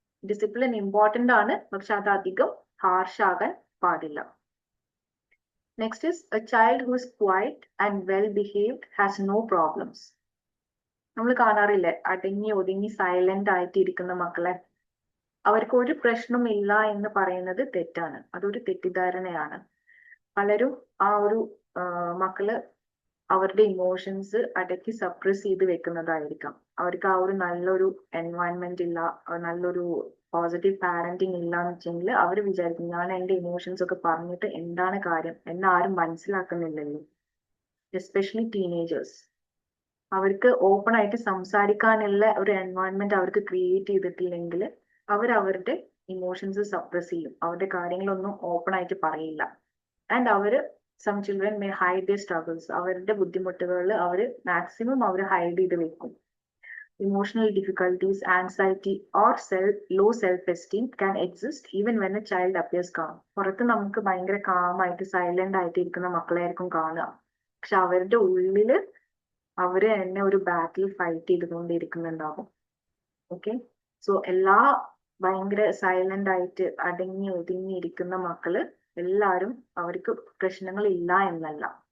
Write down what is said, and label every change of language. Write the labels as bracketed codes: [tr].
[ml] Discipline important ആണ്, പക്ഷെ അത് അധികം ഹാർഷ് ആകാൻ പാടില്ല. [en] Next is a child who is quiet and well behaved has no problems. [ml] നമ്മൾ കാണാറില്ലേ അടങ്ങി ഒതുങ്ങി സൈലന്റ് ആയിട്ട് ഇരിക്കുന്ന മക്കളെ, അവർക്ക് ഒരു പ്രശ്നമില്ല എന്ന് പറയുന്നത് തെറ്റാണ്, അതൊരു തെറ്റിദ്ധാരണയാണ്. പലരും ആ ഒരു മക്കള് അവരുടെ ഇമോഷൻസ് അടക്കി സപ്രസ് ചെയ്ത് വെക്കുന്നതായിരിക്കാം. അവർക്ക് ആ ഒരു നല്ലൊരു എൻവയൺമെന്റ് ഇല്ല, നല്ലൊരു പോസിറ്റീവ് പാരന്റിങ് ഇല്ല എന്ന് വെച്ചെങ്കിൽ അവർ വിചാരിക്കും ഞാൻ എൻ്റെ ഇമോഷൻസ് ഒക്കെ പറഞ്ഞിട്ട് എന്താണ് കാര്യം എന്ന് ആരും മനസ്സിലാക്കുന്നില്ലല്ലോ. എസ്പെഷ്യലി ടീനേജേഴ്സ്, അവർക്ക് ഓപ്പൺ ആയിട്ട് സംസാരിക്കാനുള്ള ഒരു എൻവയൺമെന്റ് അവർക്ക് ക്രിയേറ്റ് ചെയ്തിട്ടില്ലെങ്കിൽ അവരുടെ ഇമോഷൻസ് സപ്രസ് ചെയ്യും, അവരുടെ കാര്യങ്ങളൊന്നും ഓപ്പൺ ആയിട്ട് പറയില്ല. [en] and some children may hide their struggles, [ml] അവരുടെ ബുദ്ധിമുട്ടുകൾ മാക്സിമം അവർ ഹൈഡ് ചെയ്ത് വെക്കും. [en] Emotional difficulties, anxiety, or low self-esteem can exist even when a child appears calm. [ml] പുറത്ത് നമുക്ക് ഭയങ്കര കാം ആയിട്ട് സൈലന്റ് ആയിട്ട് ഇരിക്കുന്ന മക്കളായിരിക്കും കാണുക, പക്ഷെ അവരുടെ ഉള്ളില് അവര് തന്നെ ഒരു ബാറ്റിൽ ഫൈറ്റ് ചെയ്തുകൊണ്ടിരിക്കുന്നുണ്ടാവും. ഓക്കെ, സോ എല്ലാ ഭയങ്കര സൈലന്റ് ആയിട്ട് അടങ്ങി ഒതുങ്ങി ഇരിക്കുന്ന മക്കള് എല്ലാരും അവർക്ക് പ്രശ്നങ്ങൾ ഇല്ല എന്നല്ല.